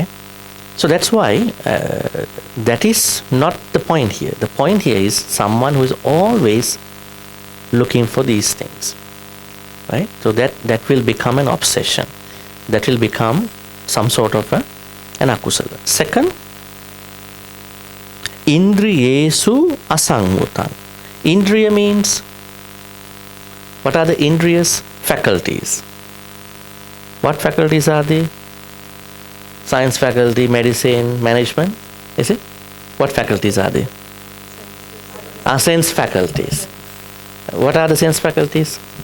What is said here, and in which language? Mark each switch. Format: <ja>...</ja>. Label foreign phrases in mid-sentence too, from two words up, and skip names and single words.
<en>So that's why that is not the point here. The point here is someone who is always looking for these things. Right? So that will become an obsession. That will become some sort of an akusala. Second,</en> <pi>indriyesu asangutang.</pi> <en>Indriya means, what are the indriyas? Faculties. What faculties are they? Science faculty, medicine, management, is it? What faculties are they? Sense faculties. What are the sense faculties?</en>